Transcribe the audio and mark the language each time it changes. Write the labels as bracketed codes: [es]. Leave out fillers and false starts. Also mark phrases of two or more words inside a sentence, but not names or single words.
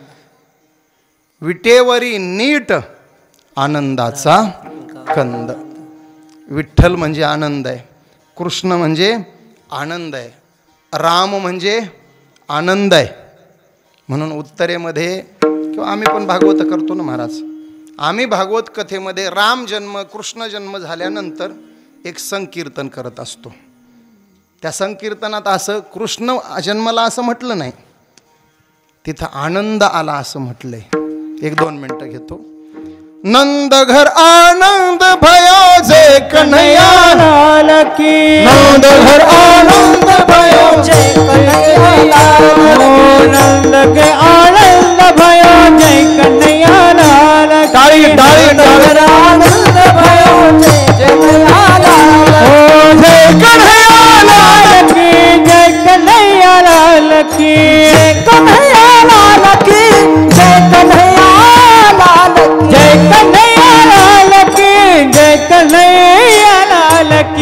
[mr] विटेवरी नीट आनंदाचा कंद. विठ्ठल म्हणजे आनंद आहे, कृष्ण म्हणजे आनंद आहे, राम म्हणजे आनंद आहे. म्हणून उत्तरेमध्ये किंवा आम्ही पण भागवत करतो ना महाराज, आम्ही भागवत कथेमध्ये राम जन्म कृष्ण जन्म झाल्यानंतर एक संकीर्तन करत असतो. त्या संकीर्तनात असं कृष्ण जन्मला असं म्हटलं नाही, तिथं आनंद आला असं म्हटलंय. 1-2 मिनटं घेतो. [hi] नंद घर आनंद भयो जय कन्हैया लाल की नंद घर आनंद भयो जय कन्हैया लाल नंद के आनंद भयो जय कन्हैया लाल [mr] टाळी टाळी टाळी [hi] आनंद भयो जय कन्हैया लाल जय कन्हैया लाल की जय कन्हैया लाल की जय कन्हैया लाल की जय कन्हैया लाल जय कन्हैया लाल की जय कन्हैया लाल की